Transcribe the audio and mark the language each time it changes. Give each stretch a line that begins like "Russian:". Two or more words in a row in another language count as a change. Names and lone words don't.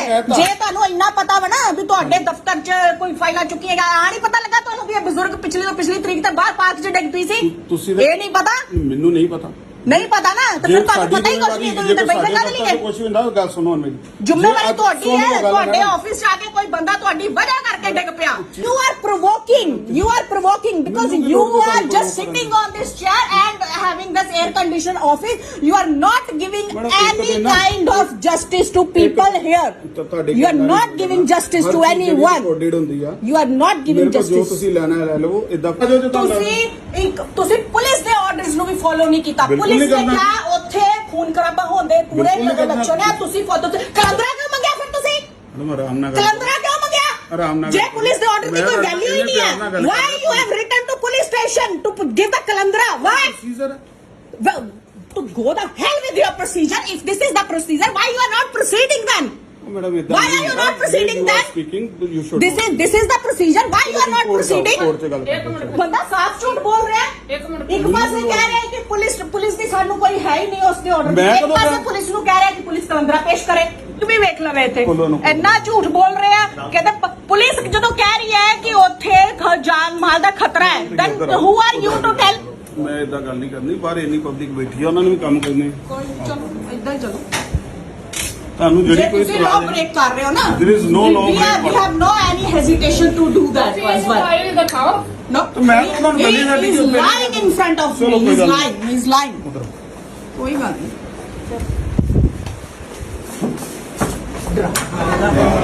Punjabi: ਜੇ ਤੁਹਾਨੂੰ ਇੰਨਾ ਪਤਾ ਵਾ ਨਾ ਵੀ ਤੁਹਾਡੇ ਦਫ਼ਤਰ 'ਚ ਕੋਈ ਫਾਈਲਾਂ ਚੁੱਕੀਆਂ ਆ ਨਹੀਂ ਪਤਾ ਲੱਗਾ ਤੁਹਾਨੂੰ ਵੀ ਇਹ ਬਜ਼ੁਰਗ ਪਿਛਲੀ ਤੋਂ ਪਿਛਲੀ ਤਰੀਕ ਤੇ ਬਾਹਰ ਪਾਰਕ 'ਚ ਡਿੱਗ ਪਈ ਸੀ? ਇਹ ਨਹੀਂ ਪਤਾ? ਮੈਨੂੰ ਨਹੀਂ ਪਤਾ। ਨਹੀਂ ਪਤਾ ਨਾ ਤਾਂ ਫਿਰ ਤੁਹਾਨੂੰ ਪਤਾ ਹੀ ਕੁਝ ਨਹੀਂ। ਤੁਸੀਂ ਤਾਂ ਬੈਠੇ ਗੱਲ ਨਹੀਂ ਹੈ। ਕੁਝ ਵੀ ਹੁੰਦਾ ਗੱਲ ਸੁਣੋ ਮੇਰੀ। ਜ਼ਿੰਮੇਵਾਰੀ ਤੁਹਾਡੀ ਹੈ। ਤੁਹਾਡੇ ਆਫਿਸ 'ਚ ਆ ਕੇ ਕੋਈ ਬੰਦਾ ਤੁਹਾਡੀ ਵਜ੍ਹਾ ਕਰਕੇ ਡਿੱਗ ਪਿਆ।
English: You are provoking because you are just sitting on this chair and having this air conditioned office. You are not giving any kind of justice to people here. You are not giving justice to anyone. You are not giving justice.
Punjabi: ਤੁਸੀਂ ਲੈਣਾ ਲੈ ਲਵੋ ਇਦਾਂ। ਤੁਸੀਂ ਪੁਲਿਸ ਦੇ ਆਰਡਰਸ ਨੂੰ ਵੀ ਫੋਲੋ ਨਹੀਂ ਕੀਤਾ। ਪੁਲਿਸ ਨੇ ਕਿਹਾ ਉੱਥੇ ਖੂਨ ਖਰਾਬਾ ਹੁੰਦੇ ਪੂਰੇ ਇਲੈਕਸ਼ਨ ਹੈ। ਤੁਸੀਂ ਫੋਟੋ ਕਲੰਦਰਾ ਕਿਉਂ ਮੰਗਿਆ ਫਿਰ ਤੁਸੀਂ? ਕਲੰਦਰਾ ਕਿਉਂ ਮੰਗਿਆ? ਆਰਾਮ ਨਾਲ ਜੇ ਪੁਲਿਸ ਦੇ ਆਰਡਰ ਦੀ ਕੋਈ ਵੈਲਿਊ ਹੀ ਨਹੀਂ ਹੈ,
English: why you have written to police station to give the kalandra? Why? Well, to go the hell with your procedure. If this is the procedure, why you are not proceeding then?
Punjabi: ਮੈਡਮ ਇਦਾਂ
English: Why are you not proceeding then? speaking you should This is the procedure. Why you are not proceeding?
Punjabi: ਕੋਰਟ 'ਚ ਗੱਲ ਇੱਕ ਮਿੰਟ ਬੰਦਾ ਸਾਫ਼ ਝੂਠ ਬੋਲ ਰਿਹਾ ਹੈ। ਇੱਕ ਮਿੰਟ ਇੱਕ ਪਾਸੇ ਕਹਿ ਰਿਹਾ ਹੈ ਕਿ ਪੁਲਿਸ ਦੀ ਸਾਨੂੰ ਕੋਈ ਹੈ ਹੀ ਨਹੀਂ ਉਸ ਦੇ ਆਰਡਰ ਮੈਂ ਇੱਕ ਕਦੋਂ ਪਾਸੇ ਕਿਹਾ? ਪੁਲਿਸ ਨੂੰ ਕਹਿ ਰਿਹਾ ਕਿ ਪੁਲਿਸ ਕਲੰਦਰਾ ਪੇਸ਼ ਕਰੇ ਤੂੰ ਵੀ ਵੇਖ ਲਵੇ ਇੱਥੇ ਬੋਲੋ ਇਹਨੂੰ। ਇੰਨਾ ਝੂਠ ਬੋਲ ਰਿਹਾ ਕਹਿੰਦਾ ਪੁਲਿਸ ਜਦੋਂ ਕਹਿ ਰਹੀ ਹੈ ਕਿ ਉੱਥੇ ਜਾਨ ਮਾਲ ਦਾ ਖਤਰਾ ਹੈ
English: then who are you to tell?
Punjabi: ਮੈਂ ਇਦਾਂ ਗੱਲ ਨਹੀਂ ਕਰਨੀ ਬਾਹਰ ਇੰਨੀ ਪਬਲਿਕ ਬੈਠੀ ਆ ਉਹਨਾਂ ਨੂੰ ਵੀ ਕੰਮ ਕਰਨੇ ਕੋਈ ਚਲੋ ਇਦਾਂ ਹੀ ਚਲੋ ਤੁਹਾਨੂੰ ਜੇ ਜਿਹੜੀ ਕੋਈ ਤੁਸੀਂ
English: law break
Punjabi: ਕਰ ਰਹੇ ਹੋ ਨਾ
English: There is no law we break. have no any hesitation to do that
Punjabi: ਤੁਸੀਂ
English: as
Punjabi: ਇਹਨੂੰ
English: well.
Punjabi: ਫਾਈਲ ਦਿਖਾਓ
English: No,
Hindi: तो मैं तो
Punjabi: ਤੁਹਾਨੂੰ ਪਹਿਲੇ ਸਾਡੀ
English: he is
Punjabi: ਜੋ ਪਹਿਲੇ-
English: lying in front of
Hindi: चलो,
English: me.
Hindi: कोई
English: He's
Punjabi: गल
English: lying. He's lying.
Punjabi: ਉਧਰ
Hindi: कोई बात नहीं।